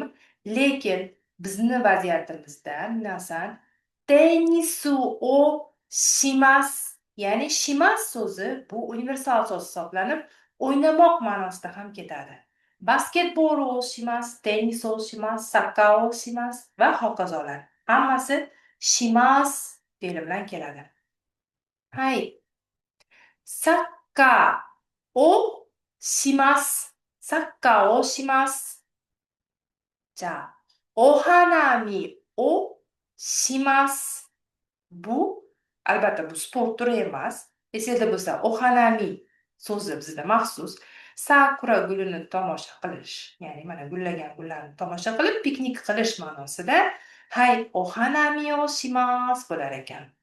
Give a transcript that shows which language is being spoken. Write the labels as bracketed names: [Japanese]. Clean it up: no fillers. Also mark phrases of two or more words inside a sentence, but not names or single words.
[Uzbek] Lekin bizni vaziyatimizda minasan [Japanese] テニスをします, [Uzbek] ya'ni shimas so'zi bu universal so'z hisoblanib, o'ynamoq ma'nosida ham ketadi. [Japanese] バスケットボールをします、テニスをします、サッカーをします [Uzbek] va hokazolar. Hammasi shimas fe'li bilan keladi. [Japanese] はい。サッカーをします. サッカーをします. じゃあ、お花見をします. [Uzbek] Bu, albatta bu sport turi emas. Esingizda bo'lsa, ohanami so'zi bizda maxsus sakura gulini tomosha qilish, ya'ni mana gullagan gullarni tomosha qilib piknik qilish ma'nosida [Japanese] はい お花見をします [Uzbek] bo'lar ekan.